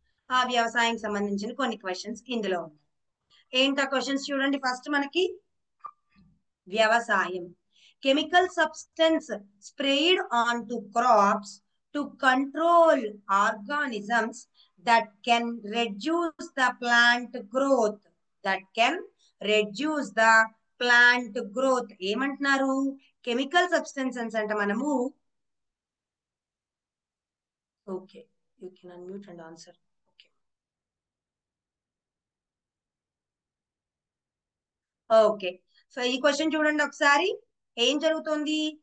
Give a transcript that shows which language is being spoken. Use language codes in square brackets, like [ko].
[te] ఆ వ్యవసాయం సంబంధించిన కొన్ని క్వశ్చన్స్ ఇందులో ఉన్నాయి. ఏంటా క్వశ్చన్స్ చూడండి. [en] first [te] మనకి వ్యవసాయం. [en] Chemical substance spread on to crops to control organisms that can reduce the plant growth. That can reduce the plant growth. [te] ఏమంటున్నారు? [en] chemical substances [te] అంటే మనము, [en] Okay, you can unmute and answer. [te] Okay, okay, so ఈ question చూడండి ఒకసారి. ఏం జరుగుతుంది?